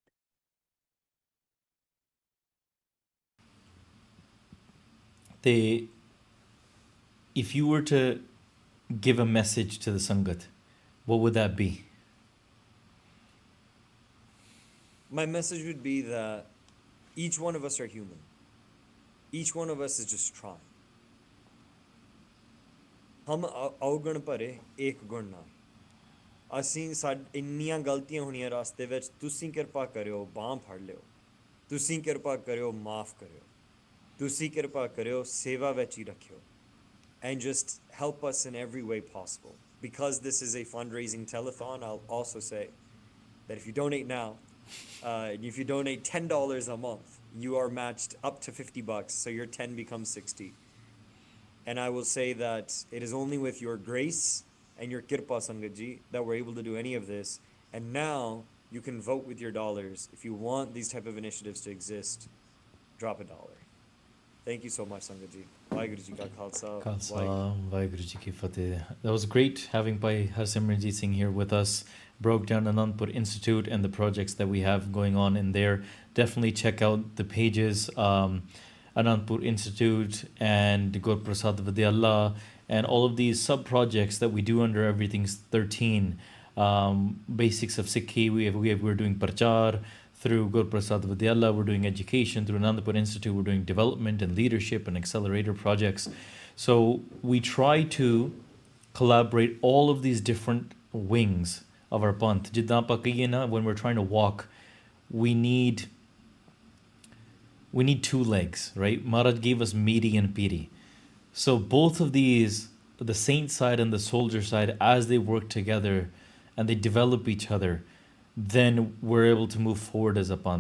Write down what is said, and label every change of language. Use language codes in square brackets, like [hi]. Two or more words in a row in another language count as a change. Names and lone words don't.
[en] If you were to give a message to the Sangat, what would that be? My message would be that each one of us are human. Each one of us is just trying. [pa] ਹਮ ਅਵਗੁਣ ਭਰੇ ਏਕ ਗੁਣ ਨਾ ਅਸੀਂ ਇੰਨੀਆਂ ਗਲਤੀਆਂ ਹੋਣੀਆਂ ਰਾਸਤੇ ਵਿੱਚ ਤੁਸੀਂ ਕਿਰਪਾ ਕਰਿਓ ਬਾਂਹ ਫੜ ਲਿਓ ਤੁਸੀਂ ਕਿਰਪਾ ਕਰਿਓ ਮਾਫ ਕਰਿਓ ਤੁਸੀਂ ਕਿਰਪਾ ਕਰਿਓ ਸੇਵਾ ਵਿੱਚ ਹੀ ਰੱਖਿਓ [en] and just help us in every way possible. Because this is a fundraising telethon, I'll also say that if you donate now, if you donate $10 a month, you are matched up to $50, so your 10 becomes 60. And I will say that it is only with your grace and your kirpa Sangatji that we're able to do any of this. And now you can vote with your dollars. If you want these type of initiatives to exist, drop $1. Thank you so much, Sangatji. [pa] ਵਾਹਿਗੁਰੂ ਜੀ ਕਾ ਖਾਲਸਾ. ਖਾਲਸਾ, ਵਾਹਿਗੁਰੂ ਜੀ ਕੀ ਫਤਿਹ. [en] That was great having Bhai Harsimranjit Singh here with us. Broke down Anandpur Institute and the projects that we have going on in there. Definitely check out the pages, Anandpur Institute and Gurprasad Vidyalaya, and all of these sub projects that we do under Everything's 13. Basics of Sikhi, we're doing Parchar. Through Gurprasad Vidyalaya, we're doing education. Through Anandpur Institute, we're doing development and leadership and accelerator projects. So we try to collaborate all of these different wings of our Panth. [pa] Jiddan ਆਪਾਂ ਕਹੀਏ ਨਾ, [en] when we're trying to walk, we need two legs, right? Maharaj gave us Miri and Piri. So both of these, the saint side and the soldier side, as they work together and they develop each other, then we're able to move forward as a Panth.